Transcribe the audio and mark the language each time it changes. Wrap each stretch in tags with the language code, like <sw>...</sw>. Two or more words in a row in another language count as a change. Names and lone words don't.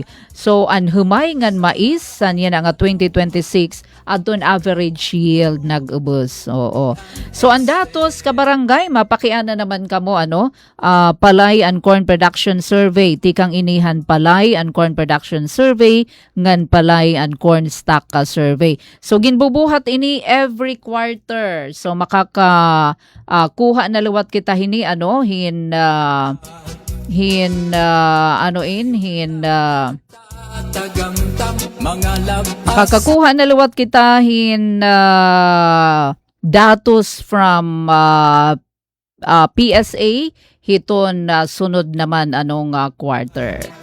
<war>So an humay ngan mais yan nga 2026 adton average yield nag-ubos. So ang datos ka barangay mapakiana naman kamo palay and corn production survey tikang inihan palay and corn production survey ngan palay and corn stock survey. So ginbubuhat ini</war> <en>every quarter.</en> <war>So makaka kuha na luwat kita hini kakakuha na luwat kita datos from PSA hiton sunod naman quarter.</war>